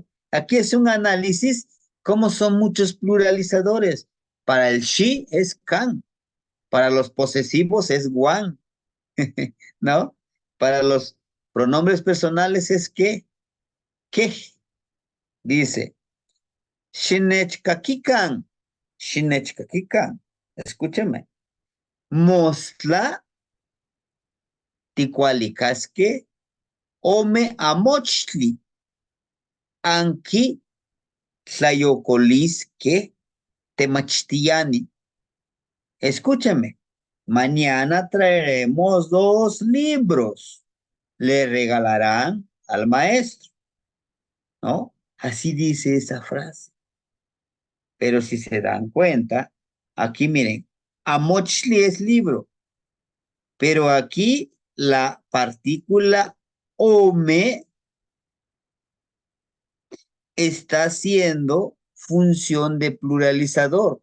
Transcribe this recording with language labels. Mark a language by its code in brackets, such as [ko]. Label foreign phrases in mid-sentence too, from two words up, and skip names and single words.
[es] Aquí es un análisis. ¿Cómo son muchos pluralizadores? Para el she es can. Para los posesivos es guan, ¿no? Para los pronombres personales es que, dice, [nah] shinechkakikan, shinechkakikan, escúcheme, mostla ticualicaske, ome amochtli, anki tlayocolisque temachtiani. [es] Escúchame, mañana traeremos 2 libros. Le regalarán al maestro, ¿no? Así dice esa frase. Pero si se dan cuenta, aquí miren, amochli es libro, pero aquí la partícula ome está haciendo función de pluralizador.